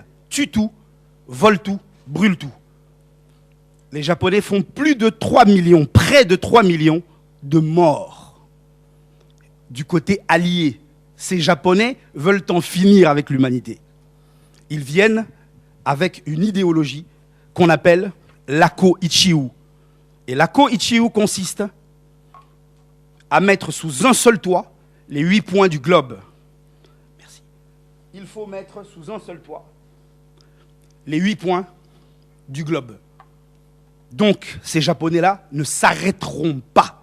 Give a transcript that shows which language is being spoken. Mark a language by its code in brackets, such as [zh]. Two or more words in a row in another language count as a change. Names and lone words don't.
[fr] Tue tout, vole tout, brûle tout. Les Japonais font plus de 3 millions, près de 3 millions de morts. Du côté allié, ces Japonais veulent en finir avec l'humanité. Ils viennent avec une idéologie qu'on appelle l'Ako Ichiu. Et l'Ako Ichiu consiste à mettre sous un seul toit les 8 points du globe. Merci. Il faut mettre sous un seul toit les 8 points du globe. Donc, ces Japonais-là ne s'arrêteront pas.